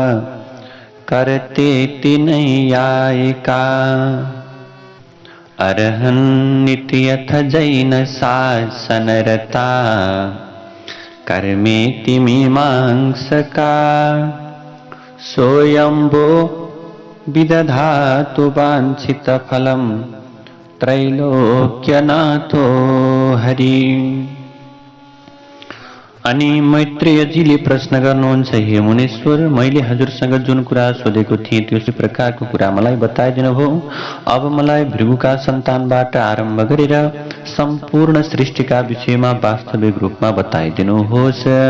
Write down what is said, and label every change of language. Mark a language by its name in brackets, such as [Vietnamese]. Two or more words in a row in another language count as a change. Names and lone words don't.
[Sanskrit] करतेति नैयायिका अर्हन्निति यथ जैन शासनरता कर्मेति मीमांसका सोऽयंबो विदधातु वाञ्छितफलं त्रैलोक्यनाथो हरि। [Nepali] अनि मैत्रेयजीले प्रश्न गर्नुहुन्छ, हे मुनीश्वर, मैले हजुरसँग जुन कुरा सोधेको थिएँ त्यो प्रकारको कुरा मलाई बताइदिनुभयो। अब मलाई भृगुका सन्तानबाट आरम्भ गरेर सम्पूर्ण सृष्टिका विषयमा वास्तविक रूपमा बताइदिनुहोस्।